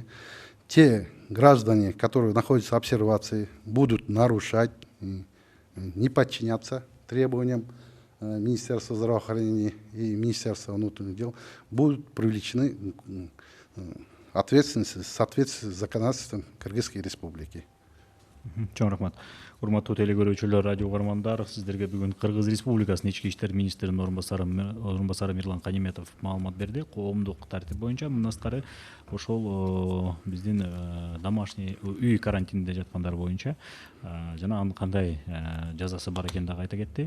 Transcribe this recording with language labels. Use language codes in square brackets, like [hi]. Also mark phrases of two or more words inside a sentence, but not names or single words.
[ru] Те граждане, которые находятся в обсервации, будут нарушать, не подчиняться требованиям Министерства здравоохранения и Министерства внутренних дел, будут привлечены ответственности в соответствии с законодательством Кыргызской Республики. [ky] Чоң рахмат. Урматтуу телекөрүүчүлөр, радио угармандар, сиздерге бүгүн Кыргыз Республикасынын ички иштер министринин орун басары Мирлан Каниметов маалымат берди. Коомдук тартип боюнча мындан сырткары ошол биздин домашний үй карантинде жаткандар боюнча жана анын кандай жазасы бар экенин дагы айта кетти.